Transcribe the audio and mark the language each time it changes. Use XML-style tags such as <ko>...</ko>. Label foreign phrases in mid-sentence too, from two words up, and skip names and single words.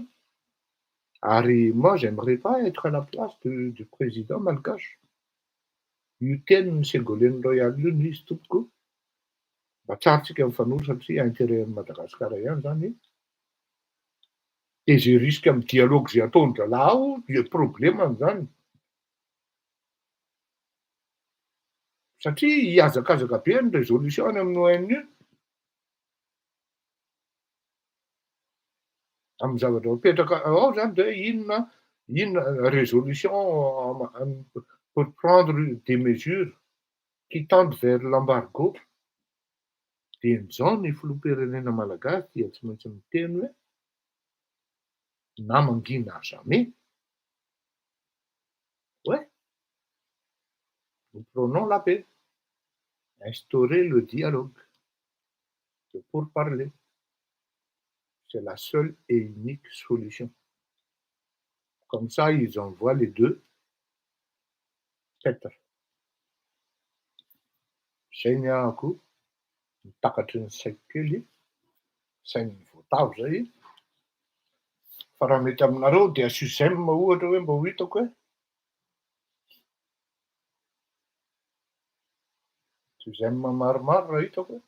<fr>Ary moi, j'aimerais pas être à la place du président malgache.</fr> <mg>Io teniny Ségolène Royal io izy tompoko. Mba tsara tsika mifanohy satria intérêt-n'i Madagasikara ihany zany.</mg> <fr>Et je risque</fr> <mg>amin'ny dialogue zay ataony zalahy,</mg> <fr>il y a problème amin'izany.</fr> <mg>Satria hiazakazaka be ny résolution any amin'ny ONU amin'ny zavatra mipetraka ao zany de inona</mg> <fr>résolution pour prendre des mesures qui tendent vers l'embargo.</fr> <mg>De min'izao ny filoham-pirenena malagasy dia tsy maintsy miteny hoe na mangina</mg> <fr>à jamais. Ouais. Nous prenons la paix. Instaurer le dialogue. C'est pour parler. C'est la seule et unique solution. Comme ça, ils envoient les deux. Peut-être.</fr> <mg>Saignyako, mitakatry ny saiko kely, sain'ny voatavo zay. Fa raha mety aminareo dia SUSEM ohatra hoe mba ho hitako hoe. SUSEM maromaro raha hitako hoe.</mg>